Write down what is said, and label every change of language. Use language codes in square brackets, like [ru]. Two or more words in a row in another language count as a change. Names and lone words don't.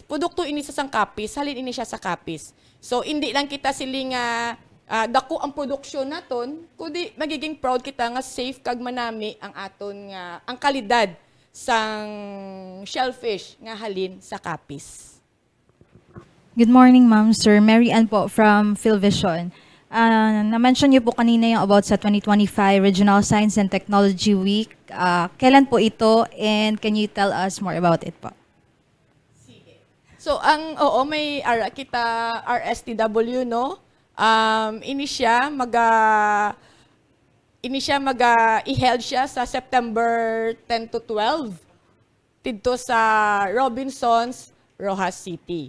[hil] Produkto ini sa sang kapis, halin ini siya sa kapis. So hindi lang kita siling dako ang produksyon naton, kundi magiging proud kita nga safe kag manami ang aton nga ang kalidad sang shellfish nga halin sa kapis. [en] Good morning, Ma'am, Sir. [tl] Mary Ann po from PhilVision. Na-mention niyo po kanina yung about sa 2025 Regional Science and Technology Week. Kailan po ito [en] and can you tell us more about it [tl] po? [hil] So, may ara kita RSTW, no? Ini siya i-held siya sa September 10 to 12 dito sa Robinsons, Rojas City.